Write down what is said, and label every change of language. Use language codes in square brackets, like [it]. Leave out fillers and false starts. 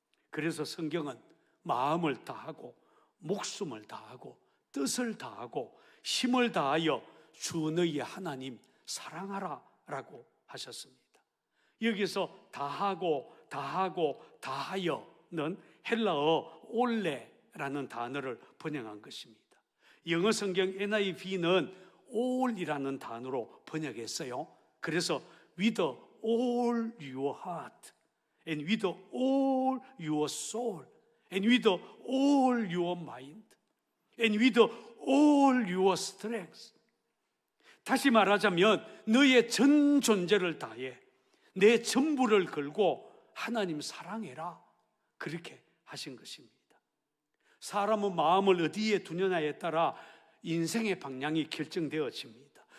[ko] 그래서 성경은 마음을 다하고 목숨을 다하고 뜻을 다하고 힘을 다하여 주 너희 하나님 사랑하라 라고 하셨습니다. 여기서 다하고 다하여는 헬라어 올레라는 단어를 번역한 것입니다. 영어 성경 NIV는 all이라는 단어로 번역했어요. 그래서 [en] with all your heart and with all your soul and with all your mind and with all your strength. [ko] 다시 말하자면 너의 전 존재를 다해 내 전부를 걸고 하나님 사랑해라, 그렇게 하신 것입니다. 사람은 마음을 어디에 두느냐에 따라 인생의 방향이 결정되어집니다.